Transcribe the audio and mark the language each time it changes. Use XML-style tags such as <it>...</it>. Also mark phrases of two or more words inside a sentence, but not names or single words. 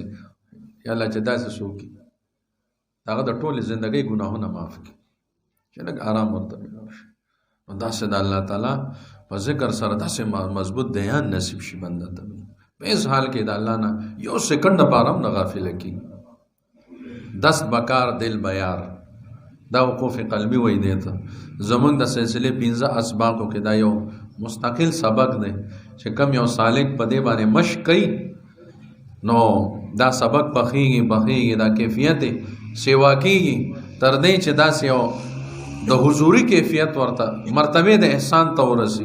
<ps>یا الله چې داسې سوکي هغه د ټوله زندګۍ ګناهونه معاف کړي چې لږ آرام ورته وشي. نو داسې د الله تعالی په ذکر سره داسې مضبوط دیان نصیب شي بنده ته په هیڅ حال کې د الله نه یو سکند لپاره هم نه غافله کېږي.</ps> <fa>دست بکار دل بیار</fa> <ps>دا وقوف قلبي وایي دی ته. زمونږ د سلسلې 15 اسباقو کې دا یو مستقل سبق دی چې کم یو سالک په دې باندې مشق کوي نو دا سبق پخېږي دا کیفیت سیوا کېږي تر دې چې داسې یو د حضوري کیفیت ورته مرتبه د احسان ته ورسي.</ps>